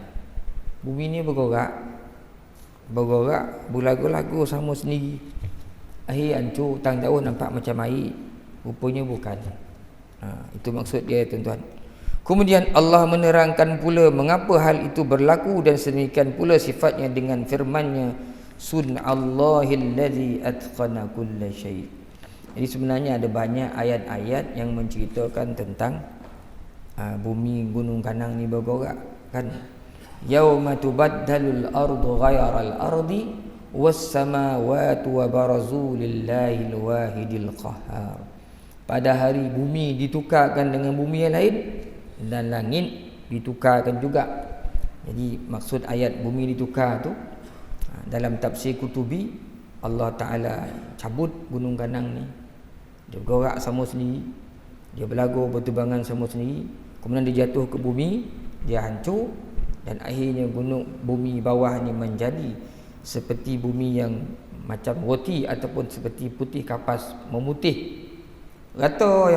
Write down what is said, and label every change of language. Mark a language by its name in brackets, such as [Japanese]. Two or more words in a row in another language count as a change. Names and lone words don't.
[Malay] Bumi ni bergerak berlagu-lagu sama sendiri, akhir hancur, tang jauh nampak macam air, rupanya bukan. Itu maksud dia, tuan-tuan. Kemudian Allah menerangkan pula mengapa hal itu berlaku, dan sedemikian pula sifatnya dengan firman-Nya, [Arabic] صنع الله الذي أتقن كل شيء'. [Malay] Jadi sebenarnya ada banyak ayat-ayat yang menceritakan tentang bumi gunung ganang ni bergerak, kan. [Arabic] يوم تبدل الأرض غير الأرض والسماوات وبرزوا لله الواحد القهار. [Malay] Pada hari bumi ditukarkan dengan bumi yang lain, dan langit ditukarkan juga. Jadi maksud ayat bumi ditukar tu, dalam tafsir Qutubi, Allah Ta'ala cabut gunung ganang ni, dia bergerak sama sendiri, dia berlagu berterbangan sama sendiri, kemudian dia jatuh ke bumi, dia hancur, dan akhirnya bumi bawah ni menjadi seperti bumi yang macam roti ataupun seperti putih kapas memutih rata ya.